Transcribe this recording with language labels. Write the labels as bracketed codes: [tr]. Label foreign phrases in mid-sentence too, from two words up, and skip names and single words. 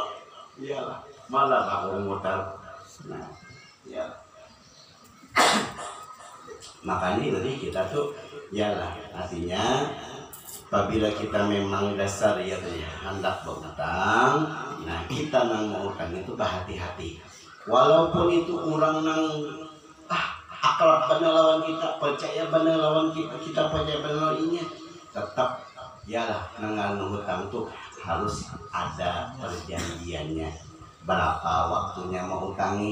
[bjn] Iyalah, malah aku mutar. Nah, ya. Makanya tadi kita tuh, iyalah, artinya apabila kita memang dasar ya hendak berutang, nah kita nang mau utang itu berhati-hati. Walaupun itu orang nang akrab benar lawan kita, percaya benar lawan kita percaya benar lawan tetap iyalah nang hutang tuh harus ada perjanjiannya berapa waktunya mau utangi.